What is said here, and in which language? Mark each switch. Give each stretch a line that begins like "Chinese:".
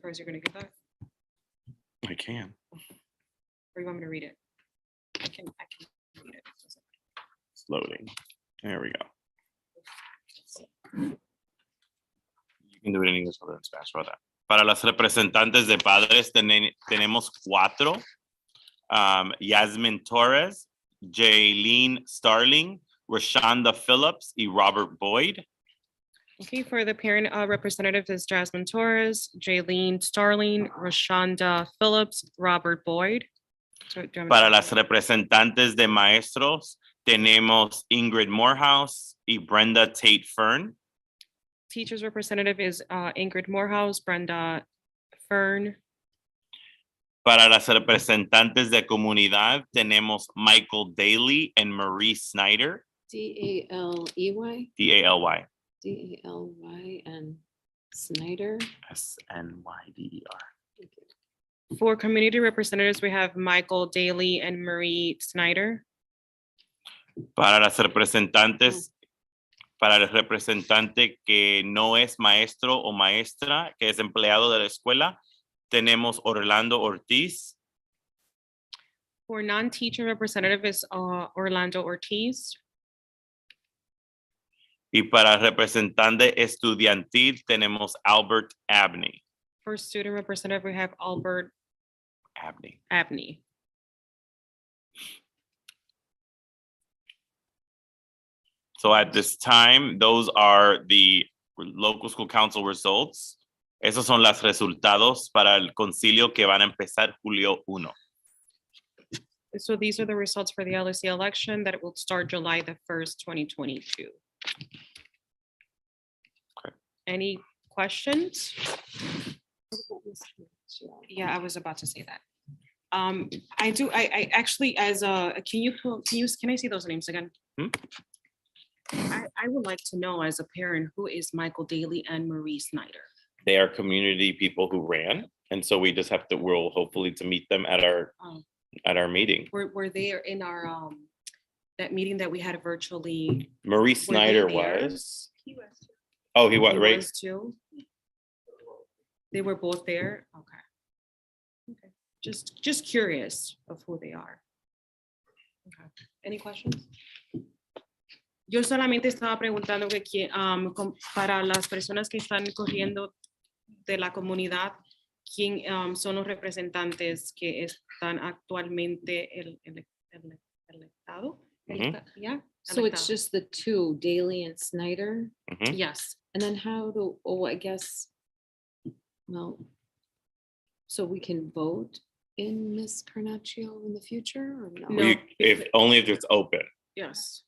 English: Perez, you're going to give that, I can. or you want me to read it? I can read it. It's loading. There we go. You can do it in English or in Spanish about that.
Spanish: Para las representantes de padres tenemos 4. Yasmin Torres, Jaylene Starling, Rashonda Phillips, y Robert Boyd.
English: Okay, for the parent representative is Jasmine Torres, Jaylene Starling, Rashonda Phillips, Robert Boyd. So, do you want me to
Spanish: Para
English: say
Spanish: las
English: that?
Spanish: representantes de maestros tenemos Ingrid Morehouse y Brenda Tate Fern.
English: Teachers representative is Ingrid Morehouse, Brenda Fern.
Spanish: Para las representantes de comunidad tenemos Michael Daly and Marie Snyder.
English: D-A-L-E-Y? D-A-L-Y. D-A-L-Y and Snyder. S-N-Y-D-E-R. For community representatives, we have Michael Daly and Marie Snyder.
Spanish: Para las representantes, para el representante que no es maestro o maestra, que es empleado de la escuela, tenemos Orlando Ortiz.
English: For non-teacher representative is Orlando Ortiz.
Spanish: Y para representante estudiantil tenemos Albert Abney.
English: For student representative, we have Albert Abney. So at this time, those are the local school council results.
Spanish: Esos son los resultados para el concilio que van a empezar julio 1.
English: So these are the results for the LSC election that will start July the 1st, 2022. Okay. Any questions? Yeah, I was about to say that. I actually, as a, can I see those names again? I would like to know, as a parent, who is Michael Daly and Marie Snyder? They are community people who ran. And so we just have to, we'll hopefully to meet them at our meeting. Were they in our, that meeting that we had virtually? Marie Snyder there? was. He was too. Oh, he was, He right? was too? They were both there? Okay. Okay. Just curious of who they are. Okay. Any questions?
Spanish: Yo solamente estaba preguntando que para las personas que están corriendo de la comunidad, ¿quién son los representantes que están actualmente electado?
English: Yeah. So it's just the 2, Daly and Snyder? Mhm. Yes. And then I guess, well, so we can vote in Miss Carnaccio in the future or no? No. If only if it's open, Yes.